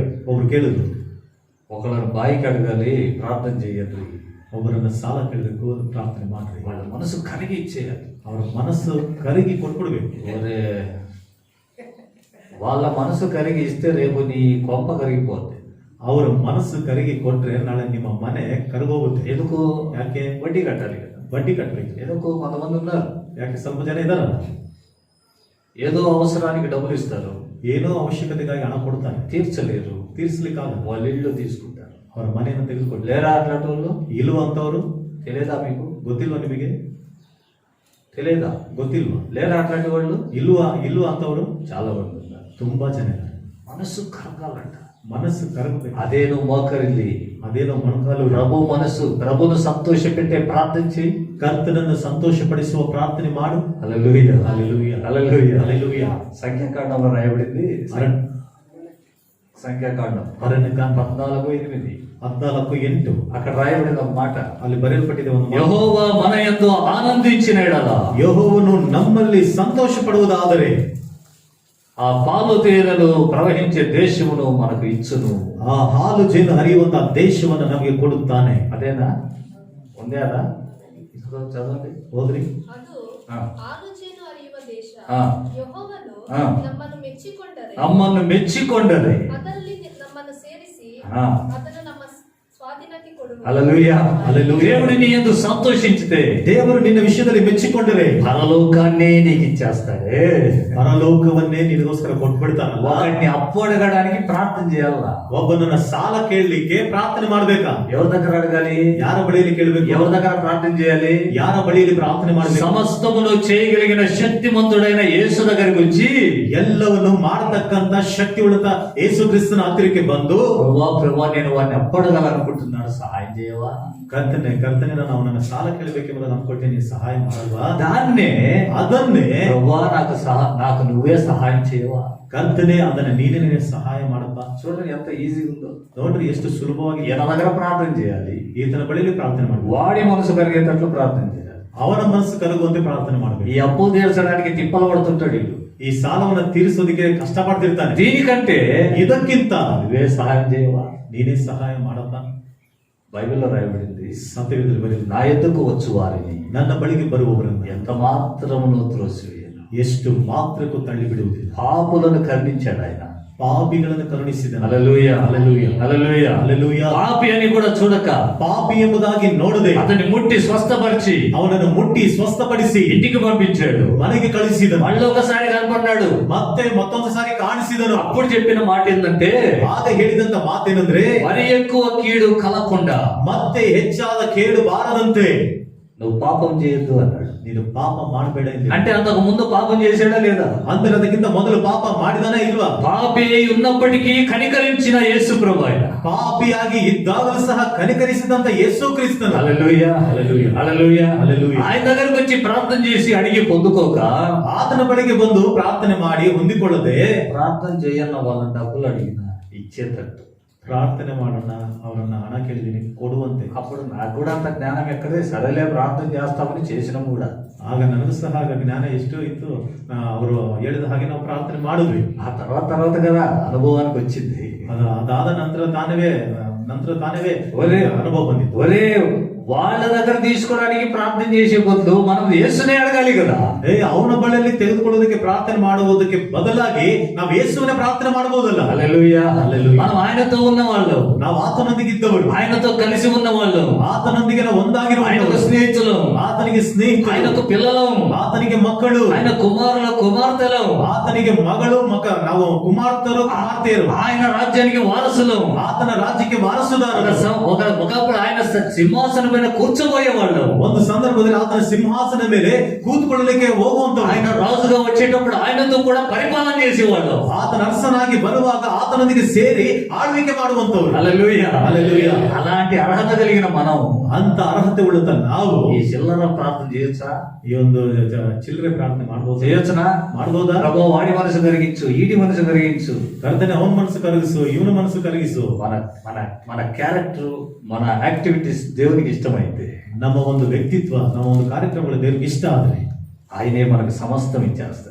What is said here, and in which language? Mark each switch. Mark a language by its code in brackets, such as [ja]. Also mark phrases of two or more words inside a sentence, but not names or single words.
[kn] ಒಬ್ರು ಕೇಳಿದ್ರು, [te] ఒకళ్ళని బాయికి అడగాలి, ప్రార్థన చేయండి. [kn] ಒಬ್ಬರನ್ನ ಸಾಲ ಕೇಳಬೇಕು, ಪ್ರಾರ್ಥನೆ ಮಾಡ್ರಿ. [te] వాళ్ళ మనసు కరిగి ఇచ్చేయాలి. [kn] ಅವರ ಮನಸ್ಸು ಕರಗಿ ಕೊಟ್ಬಿಡ್ಬೇಕು. [te] వాళ్ళ మనసు కరిగి ఇస్తే రేపు నీ కొంప కరిగిపోద్ది. [kn] ಅವರ ಮನಸ್ಸು ಕರಗಿ ಕೊಟ್ರೆ ನಾಳೆ ನಿಮ್ಮ ಮನೆ ಕರಗೋಗುತ್ತೆ. [te] ఎందుకు? [kn] ಯಾಕೆ? [te] వడ్డీ కట్టాలి కదా. [kn] ಬಡ್ಡಿ ಕಟ್ಟಬೇಕು. [te] ఎందుకు? కొంతమంది ఉన్నారు, [kn] ಯಾಕೆ? ಸ್ವಲ್ಪ ಜನ ಇದಾರಲ್ಲ. [te] ఏదో అవసరానికి డబ్బులు ఇస్తారు, [kn] ಏನೋ ಅವಶ್ಯಕತೆಗಾಗಿ ಹಣ ಕೊಡ್ತಾರೆ, [te] తీర్చలేరు, [kn] ತೀರ್ಸ್ಲಿಕ್ಕಾಗಲ್ಲ. [te] వాళ్ళ ఇల్లు తీసుకుంటారు. [kn] ಅವರ ಮನೆಯನ್ನು ತೆಗೆದುಕೊಡ್ಲಿ. [te] లేరా అట్లాంటి వాళ్ళు? [kn] ಇಲ್ವಾ ಅಂತವ್ರು? [te] తెలియదా మీకు? [kn] ಗೊತ್ತಿಲ್ವಾ ನಿಮಗೆ? [te] తెలియదా? [kn] ಗೊತ್ತಿಲ್ವಾ? [te] లేరా అట్లాంటి వాళ్ళు? [kn] ಇಲ್ವಾ ಅಂತವ್ರು? [te] చాలా మంది ఉన్నారు. [kn] ತುಂಬಾ ಜನ ಇದ್ದಾರೆ. [te] మనసు కరగాలంట. [kn] ಮನಸ್ಸು ಕರಗಬೇಕು. [te] అదేను మోకరిల్లి [kn] ಅದೇನೋ ಮೊಣಕಾಲು [te] ప్రభును సంతోష పెట్టే ప్రార్థన చేయి. [kn] ಕರ್ತನನ್ನು ಸಂತೋಷಪಡಿಸುವ ಪ್ರಾರ್ಥನೆ ಮಾಡು. [te] హల్లెలూయా, హల్లెలూయా, హల్లెలూయా, హల్లెలూయా. సంఖ్యాకాండంలో రాయబడింది. సంఖ్యాకాండం 14:8 14:8 అక్కడ రాయబడిన ఒక మాట, [kn] ಅಲ್ಲಿ ಬರೆಯಲ್ಪಟ್ಟಿದೆ ಒಂದು ಮಾತು. [te] యెహోవా మన యందు ఆనందించిన యెడల [kn] ಯೆಹೋವನು ನಮ್ಮಲ್ಲಿ ಸಂತೋಷ ಪಡುವುದಾದರೆ [te] ఆ పాలు తేనెలు ప్రవహించే దేశమును మనకు ఇచ్చును. [kn] ಆ ಹಾಲು ಜೇನು ಹರಿಯುವಂತಹ ದೇಶವನ್ನು ನಮಗೆ ಕೊಡುತ್ತಾನೆ. [te] అదేనా? ఉందే అదా? చదవండి, [kn] ಹೋದ್ರಿ. ಅದು ಹಾ. ಆಲೋಚನೆ ಅರಿಯುವ ದೇಶ. ಹಾ. ಯೆಹೋವನು ಹಾ. ನಮ್ಮನ್ನು ಮೆಚ್ಚಿಕೊಂಡರೆ ನಮ್ಮನ್ನು ಮೆಚ್ಚಿಕೊಂಡದ್ದು. ಅದರಲ್ಲಿ ನಮ್ಮನ್ನು ಸೇರಿಸಿ ಹಾ. ಅದನ್ನು ನಮ್ಮ ಸ್ವಾಧೀನಕ್ಕೆ ಕೊಡುವನು. [te] హల్లెలూయా, హల్లెలూయా. దేవుడు నీ యందు సంతోషించితే [kn] ದೇವರು ನಿನ್ನ ವಿಷಯದಲ್ಲಿ ಮೆಚ್ಚಿಕೊಂಡರೆ [te] పరలోకాన్నే నీకు ఇచ్చేస్తాడే. [kn] ಪರಲೋಕವನ್ನೇ ನಿನಗೋಸ್ಕರ ಕೊಟ್ಬಿಡ್ತಾನಲ್ಲ. [te] ఒకరిని అప్పు అడగడానికి ప్రార్థన చేయాలా? [kn] ಒಬ್ಬನನ್ನ ಸಾಲ ಕೇಳಲಿಕ್ಕೆ ಪ್ರಾರ್ಥನೆ ಮಾಡ್ಬೇಕಾ? [te] ఎవరి దగ్గర అడగాలి? [kn] ಯಾರ ಬಳಿಯಲ್ಲಿ ಕೇಳಬೇಕು? [te] ఎవరి దగ్గర ప్రార్థన చేయాలి? [kn] ಯಾರ ಬಳಿಯಲ್ಲಿ ಪ್ರಾರ್ಥನೆ ಮಾಡಬೇಕು? [te] సమస్తమును చేయగలిగిన శక్తిమంతుడైన యేసు దగ్గరికి వచ్చి, [kn] ಎಲ್ಲವನ್ನು ಮಾಡತಕ್ಕಂತ ಶಕ್ತಿ ಉಳ್ಳತ ಯೇಸು ಕ್ರಿಸ್ತನ ಹತ್ತಿರಕ್ಕೆ ಬಂದು, [te] ప్రభా నేను వాడిని అప్పడగలనుకుంటున్నాడు, సహాయం చేయవా? [kn] ಕರ್ತನೆ ನಾನು ಅವನನ್ನ ಸಾಲ ಕೇಳಬೇಕೆಂಬುದನ್ನು ಅಂದ್ಕೊಳ್ತೇನೆ, ನೀನು ಸಹಾಯ ಮಾಡಲ್ವಾ? [te] దాన్నే [kn] ಅದನ್ನೇ [te] ప్రభా నాకు నువ్వే సహాయం చేయవా? [kn] ಕರ್ತನೆ ಅದನ್ನ ನೀನೇ ಸಹಾಯ ಮಾಡಪ್ಪ. [te] చూడండి ఎంత ఈజీగా ఉందో. [kn] ನೋಡ್ರಿ ಎಷ್ಟು ಸುಲಭವಾಗಿ. [te] ఈయన దగ్గర ప్రార్థన చేయాలి, [kn] ಈತನ ಬಳಿಯಲ್ಲಿ ಪ್ರಾರ್ಥನೆ ಮಾಡಬೇಕು. [te] వాడి మనసు కలిగేటట్లు ప్రార్థన చేయాలి. [kn] ಅವನ ಮನಸ್ಸು ಕಲಗುವಂತೆ ಪ್ರಾರ್ಥನೆ [te] ఈ [kn] ಮಾಡಬೇಕು. [te] అప్పు తీర్చడానికి తిప్పలు పడుతుంటాడు వీళ్ళు. [kn] ಈ ಸಾಲವನ್ನ ತೀರಿಸೋದಕ್ಕೆ ಕಷ್ಟಪಡ್ತಿರ್ತಾನೆ. [te] దీనికంటే [kn] ಇದಕ್ಕಿಂತ [te] నువ్వే సహాయం చేయవా? [kn] ನೀನೇ ಸಹಾಯ ಮಾಡಪ್ಪ. [te] బైబిల్లో రాయబడింది, [kn] ಸತ್ಯವೇದದಲ್ಲಿ ಬರೆದಿದೆ, [te] నా ఎద్దుకు వచ్చు వారిని [kn] ನನ್ನ ಬಳಿಗೆ ಬರುವವರನ್ನು [te] ఎంత మాత్రమును త్రోసివేయను. [kn] ಎಷ್ಟು ಮಾತ್ರಕ್ಕೂ ತಳ್ಳಿ ಬಿಡುವುದಿಲ್ಲ. [te] పాపులను కరుణించాడు ఆయన. [kn] ಪಾಪಿಗಳನ್ನು ಕರುಣಿಸಿದನು. [te] హల్లెలూయా, హల్లెలూయా, హల్లెలూయా, హల్లెలూయా. పాపి అని కూడా చూడక [kn] ಪಾಪಿ ಎಂಬುದಾಗಿ ನೋಡದೆ [te] అతన్ని ముట్టి స్వస్థపరిచి [kn] ಅವನನ್ನು ಮುಟ್ಟಿ ಸ್ವಸ್ಥಪಡಿಸಿ [te] ఇంటికి పంపించాడు. [kn] ಮನೆಗೆ ಕಳಿಸಿದನು. [te] మళ్ళీ ఒకసారి కనపడ్డాడు. [kn] ಮತ್ತೆ ಮತ್ತೊಂದು ಸಾರಿ ಕಾಣಿಸಿದನು. [te] అప్పుడు చెప్పిన మాట ఏంటంటే, [kn] ಆಗ ಹೇಳಿದಂತ ಮಾತೇನೆಂದ್ರೆ, [te] మరి ఎక్కువ కీడు కలగకుండా [kn] ಮತ್ತೆ ಹೆಚ್ಚಾದ ಕೇಡು ಬಾರದಂತೆ [te] నువ్వు పాపం చేయొద్దు అన్నాడు. [kn] ನೀನು ಪಾಪ ಮಾಡಬೇಡ ಎಂದು. [te] అంటే అంతకు ముందు పాపం చేశాడా లేదా? [kn] ಅಂದ್ರೆ ಅದಕ್ಕಿಂತ ಮೊದಲು ಪಾಪ ಮಾಡಿದಾನೇ ಇಲ್ವಾ? [te] పాపి ఉన్నప్పటికీ కనికరించిన యేసు ప్రభు ఆయన. [kn] ಪಾಪಿಯಾಗಿ ಇದ್ದಾಗಲೂ ಸಹ ಕನಿಕರಿಸಿದಂತ ಯೇಸು ಕ್ರಿಸ್ತನು. [te] హల్లెలూయా, హల్లెలూయా, హల్లెలూయా, హల్లెలూయా. ఆయన దగ్గరకు వచ్చి ప్రార్థన చేసి అడిగి పొందుకోక, [kn] ಆತನ ಬಳಿಗೆ ಬಂದು ಪ್ರಾರ್ಥನೆ ಮಾಡಿ ಹೊಂದಿಕೊಳ್ಳದೆ, [te] ప్రార్థన చేయన్న వాళ్ళ డబ్బులు అడిగిన ఇచ్చేటట్టు [kn] ಪ್ರಾರ್ಥನೆ ಮಾಡೋಣ, ಅವರನ್ನ ಹಣ ಕೇಳಿದೀನಿ ಕೊಡುವಂತೆ. [te] అప్పుడు నాకు కూడా అంత జ్ఞానం ఎక్కడే, సరేలే ప్రార్థన చేస్తామని చేసినాం కూడా. [kn] ಆಗ ನನಗೂ ಸಹ ಆಗ ಜ್ಞಾನ ಎಷ್ಟು ಇತ್ತು, ಅವರು ಹೇಳಿದ ಹಾಗೆ ನಾವು ಪ್ರಾರ್ಥನೆ ಮಾಡಿದ್ವಿ. [te] ఆ తర్వాత కదా అనుభవానికి వచ్చింది. [kn] ಅದಾದ ನಂತರ ತಾನೇ ಅನುಭವ ಬಂದಿತ್ತು. [te] ఒరే, వాళ్ళ దగ్గర తీసుకోవడానికి ప్రార్థన చేసే బదులు మనం యేసునే అడగాలి కదా. [kn] ಅವನ ಬಳಿಯಲ್ಲಿ ತೆಗೆದುಕೊಳ್ಳೋದಕ್ಕೆ ಪ್ರಾರ್ಥನೆ ಮಾಡುವುದಕ್ಕೆ ಬದಲಾಗಿ ನಾವು ಯೇಸುವಿನ ಪ್ರಾರ್ಥನೆ ಮಾಡಬಹುದಲ್ಲ. [te] హల్లెలూయా, హల్లెలూయా. మనం ఆయనతో ఉన్న వాళ్ళు, [kn] ನಾವು ಆತನೊಂದಿಗೆ ಇದ್ದವರು, [te] ఆయనతో కలిసి ఉన్న వాళ్ళు, [kn] ಆತನೊಂದಿಗೆ ನಾವು ಒಂದಾಗಿರುವ [te] ఆయనకు స్నేహితులం, [kn] ಆತನಿಗೆ ಸ್ನೇಹಿತರು, [te] ఆయనకు పిల్లలం, [kn] ಆತನಿಗೆ ಮಕ್ಕಳು, [te] ఆయన కుమారుల కుమార్తెలం, [kn] ಆತನಿಗೆ ಮಗಳು ನಾವು ಕುಮಾರ್ತರು ಕುಮಾರ್ತೆಯರು, [te] ఆయన రాజ్యానికి వారసులం, [kn] ಆತನ ರಾಜ್ಯಕ್ಕೆ ವಾರಸುದಾರರು. [te] ఒకప్పుడు ఆయన సింహాసనం పైన కూర్చోబోయేవాళ్ళు. [kn] ಒಂದು ಸಂದರ್ಭದಲ್ಲಿ ಆತನ ಸಿಂಹಾಸನ ಮೇಲೆ ಕೂತ್ಕೊಳ್ಳಲಿಕ್ಕೆ ಹೋಗುವಂತ, [te] ఆయన రాజుగా వచ్చేటప్పుడు ఆయనతో కూడా పరిపాలన చేసేవాళ్ళు. [kn] ಆತನ ಅರಸನಾಗಿ ಬರುವಾಗ ಆತನೊಂದಿಗೆ ಸೇರಿ ಆಳ್ವಿಕೆ ಮಾಡುವಂತವ್ರು. [te] హల్లెలూయా, హల్లెలూయా. అలాంటి అర్హత కలిగిన మనం [kn] ಅಂತ ಅರ್ಹತೆ ಉಳ್ಳತ ನಾವು [te] ఈ చిల్లర ప్రార్థన చేయొచ్చా? [kn] ಈ ಒಂದು ಚಿಲ್ಲರೆ ಪ್ರಾರ್ಥನೆ ಮಾಡಬಹುದು, [te] చేయొచ్చునా? [kn] ಮಾಡಬಹುದಾ? [te] ప్రభు వాడి మనసు కరిగించు, ఈడి మనసు కరిగించు. [kn] ಕರ್ತನೆ ಅವನ ಮನಸ್ಸು ಕರಗಿಸು, ಇವನ ಮನಸ್ಸು ಕರಗಿಸು. [te] మన మన మన క్యారెక్టర్, మన యాక్టివిటీస్ దేవునికి ఇష్టమైతే, [kn] ನಮ್ಮ ಒಂದು ವ್ಯಕ್ತಿತ್ವ, ನಮ್ಮ ಒಂದು ಕಾರ್ಯಕ್ರಮಗಳು ದೇವರಿಗೆ ಇಷ್ಟ ಆದ್ರೆ [te] ఆయనే మనకు సమస్తం ఇచ్చేస్తాడు.